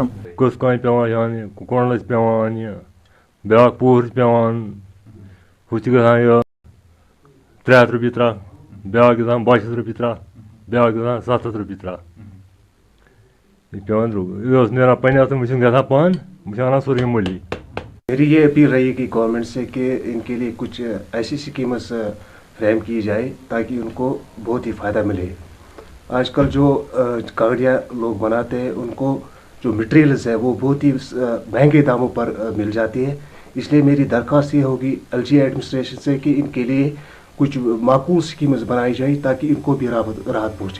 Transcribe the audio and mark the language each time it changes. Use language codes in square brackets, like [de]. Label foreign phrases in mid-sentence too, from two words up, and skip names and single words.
[ks] کٔژ کامہِ پیٚوان اَننہِ، کۄنٛڈل چھِ پیٚوان اَننہِ، بیٛاکھ پوٗر چھِ پیٚوان اَنُن، ہُہ چھِ گژھان یہِ 300 رۄپیہِ ترٛکھ، بیٛاکھ گژھان 200 رۄپیہِ ترٛکھ، بیٛاکھ گژھان 700 رۄپیہِ ترٛکھ۔ یہ پیٚوان درٛوگ، یہِ اوس نیران پننہِ اَتھٕ، وۄنۍ چھُنہٕ گژھان پانہٕ، وۄنۍ چھِ اَنان سورُے مٔلی۔ [ur] میری یہ اپیل رہی کہ گورنمنٹ سے کہ ان کے لیے کچھ ایسی اسکیمز فریم کی جائے تاکہ ان کو بہت ہی فائدہ ملے۔ آج کل جو کانگڑیاں لوگ بناتے ہیں ان کو جو مٹیریلز ہے وہ بہت ہی مہنگے داموں پر مل جاتی ہے، اس لیے میری درخواست یہ ہوگی LG ایڈمنسٹریشن سے کہ ان کے لیے کچھ معقول اسکیمز بنائی جائے تاکہ ان کو بھی راحت پہنچے۔